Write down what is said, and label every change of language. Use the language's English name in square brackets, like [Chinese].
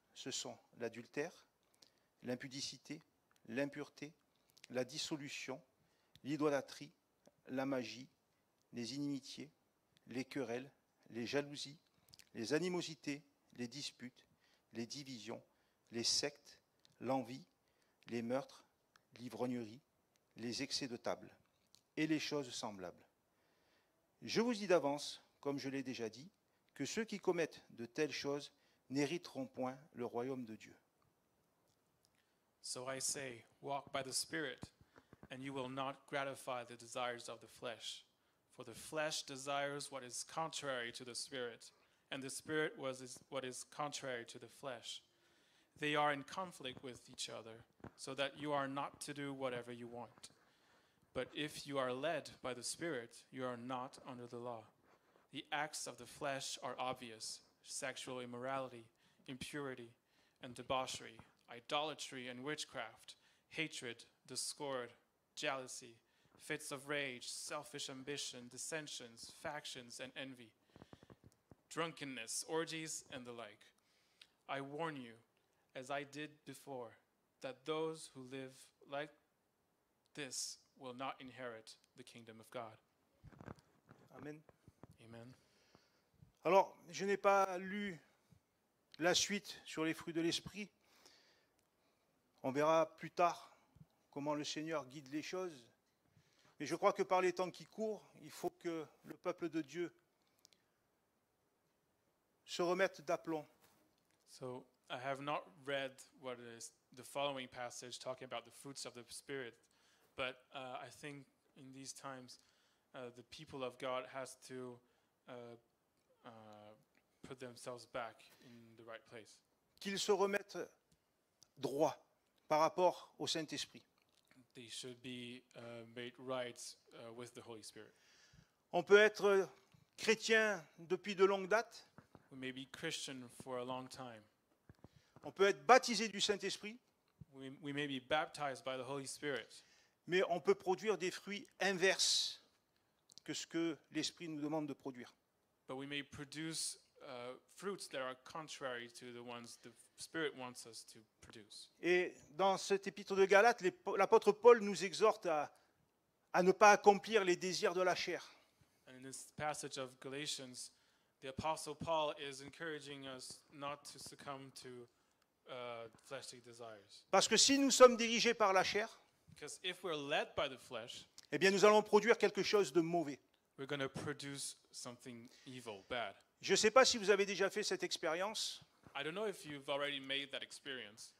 [French] Ce sont l'adultère, l'impudicité, l'impureté, la dissolution, l'idolâtrie, la magie, les inimitiés, les querelles, les jalousies, les animosités, les disputes, les divisions, les sectes, l'envie, les meurtres, l'ivrognerie, les excès de table et les choses semblables. Je vous dis d'avance, comme je l'ai déjà dit, que ceux qui commettent de telles choses n'hériteront point le royaume de Dieu. [English] So I say, walk by the Spirit, and you will not gratify the desires of the flesh. For the flesh desires what is contrary to the Spirit, and the Spirit what is contrary to the flesh. They are in conflict with each other, so that you are not to do whatever you want. But if you are led by the Spirit, you are not under the law. The acts of the flesh are obvious: sexual immorality, impurity, and debauchery, idolatry and witchcraft, hatred, discord, jealousy, fits of rage, selfish ambition, dissensions, factions, and envy, drunkenness, orgies, and the like. I warn you, as I did before, that those who live like this will not inherit the kingdom of God. Amen. Amen. [French] Alors, je n'ai pas lu la suite sur les fruits de l'esprit. On verra plus tard comment le Seigneur guide les choses. Mais je crois que par les temps qui courent, il faut que le peuple de Dieu se remette d'aplomb. [English] So I have not read what is the following passage talking about the fruits of the Spirit, but I think in these times the people of God has to put themselves back in the right place. [French] Qu'ils se remettent droit par rapport au Saint-Esprit. [English] They should be made right with the Holy Spirit. [French] On peut être chrétien depuis de longues dates. [English] We may be Christian for a long time. [French] On peut être baptisé du Saint-Esprit. [English] We may be baptized by the Holy Spirit. [French] Mais on peut produire des fruits inverses que ce que l'Esprit nous demande de produire. [English] But we may produce fruits that are contrary to the ones the Spirit wants us to produce. [French] Et dans cet épître de Galates, l'apôtre Paul nous exhorte à ne pas accomplir les désirs de la chair. [English] And in this passage of Galatians, the Apostle Paul is encouraging us not to succumb to fleshly desires. [French] Parce que si nous sommes dirigés par la chair, [English] Because if we're led by the flesh, [French] eh bien nous allons produire quelque chose de mauvais. [English] we're going to produce something evil, bad. [French] Je ne sais pas si vous avez déjà fait cette expérience, [English] I don't know if you've already made that experience,